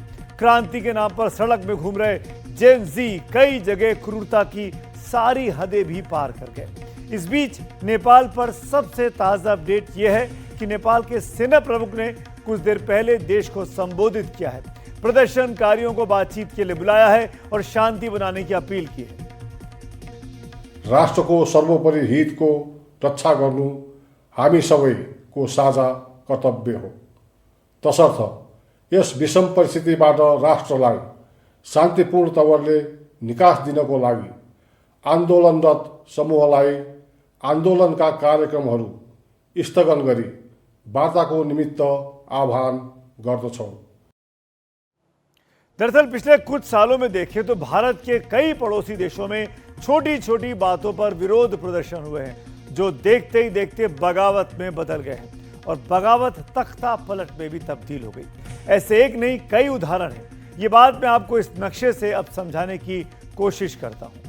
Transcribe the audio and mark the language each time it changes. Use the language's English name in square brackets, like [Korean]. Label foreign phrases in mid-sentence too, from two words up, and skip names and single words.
[Hindi] क्रांति के नाम पर सड़क में घूम रहे जेन जी कई जगह क्रूरता की सारी हदें भी पार कर गए। इस बीच नेपाल पर सबसे ताजा अपडेट यह है कि नेपाल के सेना प्रमुख ने कुछ देर पहले देश को संबोधित किया है। प्रदर्शनकारियों को बातचीत के लिए बुलाया है और शांति बनाने की अपील की है। [Nepali] राष्ट्रको सर्वोपरि हितको रक्षा गर्नु हामी सबैको साझा कर्तव्य हो। तसर्थ यस विषम परिस्थितिबाट राष्ट्रलाई शान्तिपूर्ण तवरले निकास दिनको लागि आन्दोलनरत समूहलाई आन्दोलनका कार्यक्रमहरू स्थगन गरी वार्ताको निमित्त आह्वान गर्दछौँ। [Hindi] दरअसल पिछले कुछ सालों में देखें तो भारत के कई पड़ोसी देशों में छोटी छोटी बातों पर विरोध प्रदर्शन हुए हैं जो देखते ही देखते बगावत में बदल गए हैं और बगावत तख्ता पलट में भी तब्दील हो गई। ऐसे एक नहीं कई उदाहरण हैं। ये बात मैं आपको इस नक्शे से अब समझाने की कोशिश करता हूं।